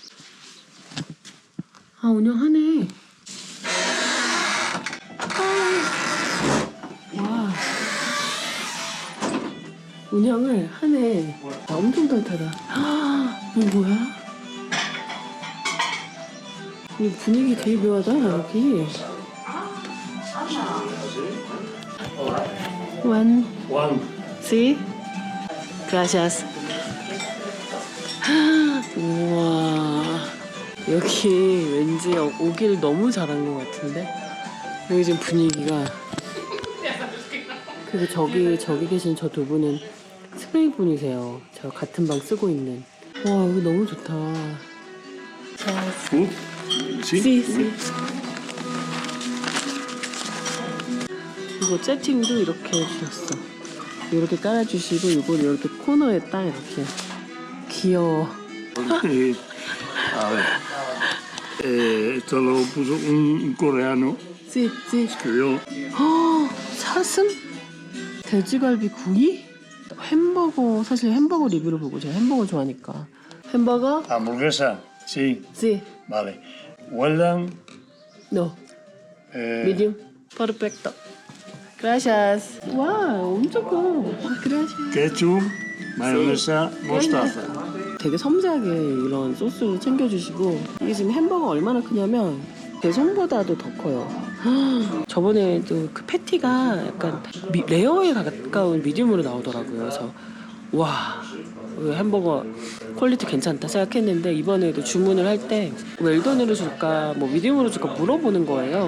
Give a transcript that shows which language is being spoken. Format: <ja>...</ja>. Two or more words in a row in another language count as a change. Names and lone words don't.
<ko>운영하네. 와, 운영을 하네. 엄청 따뜻하다. 이거 뭐야? 이 분위기 되게 묘하다 여기.</ko> <en>One.</en> <es>Sí. Gracias.</es> <ko>우와. 여기 왠지 오길 너무 잘한 것 같은데 여기 지금 분위기가 그리고 저기 계신 저 두 분은 스페인 분이세요. 저 같은 방 쓰고 있는. 와 여기 너무 좋다.</ko> <en>Food?</en> <ko>씨. 이거 세팅도 이렇게 해주셨어. 이렇게 깔아주시고 이걸 이렇게 코너에 딱 이렇게 귀여워.</ko> <es>A ver, esto lo puso un coreano,</es> <ko>씨.</ko> <es>escribió</es> <ko>사슴? 돼지갈비 구이? 햄버거 사실 햄버거 리뷰를 보고 제가 햄버거 좋아하니까 햄버거?</ko> <es>hamburguesa, sí,</es> <ko>씨.</ko> <es>vale.</es> <en>Well</en> <es>No.</es> <en>done,</en> <es>medium. Perfecto. Gracias.</es> <ko>와 엄청 커.</ko> <es>Gracias. ketchup, mayonesa, mostaza.</es> <ko>되게 섬세하게 이런 소스를 챙겨주시고 이게 지금 햄버거 얼마나 크냐면 제 손보다도 더 커요. 저번에도 그 패티가 약간 레어에 가까운 미디움으로 나오더라고요. 그래서 와 햄버거 퀄리티 괜찮다 생각했는데 이번에도 주문을 할 때 웰던으로 줄까 뭐 미디움으로 줄까 물어보는 거예요.</ko>